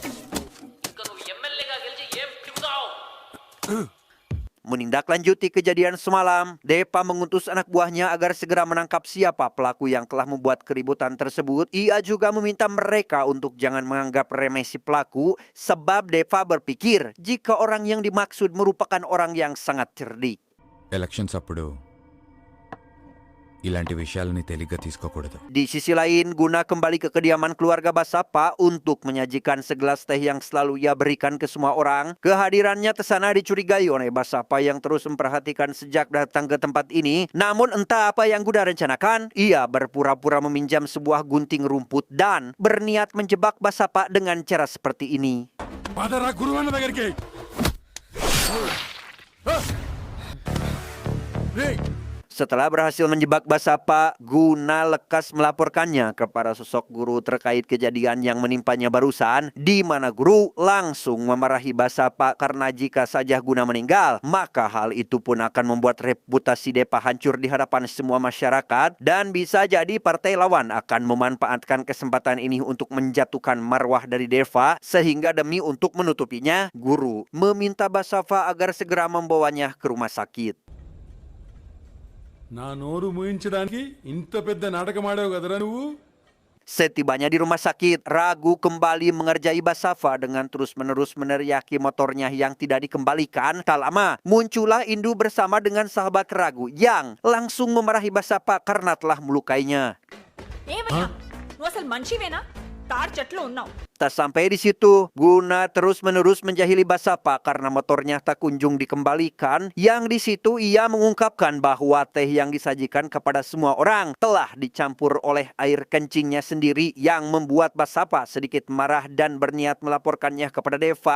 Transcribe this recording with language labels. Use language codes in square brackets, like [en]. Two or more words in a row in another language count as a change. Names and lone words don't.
[id] Menindaklanjuti kejadian semalam, Deva mengutus anak buahnya agar segera menangkap siapa pelaku yang telah membuat keributan tersebut. Ia juga meminta mereka untuk jangan menganggap remeh si pelaku, sebab Deva berpikir jika orang yang dimaksud merupakan orang yang sangat cerdik. [te] ఎలక్షన్స్ అప్పుడు ఇలాంటి విషయాలని తేలిగ్గా తీసుకోకూడదు. [id] Di sisi lain, Guna kembali ke kediaman keluarga Basafa untuk menyajikan segelas teh yang selalu ia berikan ke semua orang. Kehadirannya kesana dicurigai oleh Basafa yang terus memperhatikan sejak datang ke tempat ini. Namun entah apa yang Guna rencanakan, ia berpura-pura meminjam sebuah gunting rumput dan berniat menjebak Basafa dengan cara seperti ini. [te] పదరా గురువన్న దగ్గరికి. రేయ్, [id] Setelah berhasil menjebak Basafa, Guna lekas melaporkannya kepada sosok Guru terkait kejadian yang menimpanya barusan, di mana Guru langsung memarahi Basafa karena jika saja Guna meninggal, maka hal itu pun akan membuat reputasi Deva hancur di hadapan semua masyarakat dan bisa jadi partai lawan akan memanfaatkan kesempatan ini untuk menjatuhkan marwah dari Deva, sehingga demi untuk menutupinya, Guru meminta Basafa agar segera membawanya ke rumah sakit. [te] నా నోరు మూయించడానికి ఇంత పెద్ద నాటకం ఆడావు కదరా నువ్వు. [id] Setibanya di rumah sakit, ragu kembali mengerjai Basafa dengan terus-menerus meneriaki motornya yang tidak dikembalikan. Tak lama, muncullah Indu bersama dengan sahabat ragu yang langsung memarahi Basafa karena telah melukainya. [te] ఏమయ్యా నువ్వు అసలు మనిషివేనా తాడు చెట్లు ఉన్నావు. [id] Tak sampai di situ, Guna terus-menerus menjahili Basafa karena motornya tak kunjung dikembalikan. Yang di situ ia mengungkapkan bahwa teh yang disajikan kepada semua orang telah dicampur oleh air kencingnya sendiri yang membuat Basafa sedikit marah dan berniat melaporkannya kepada Deva.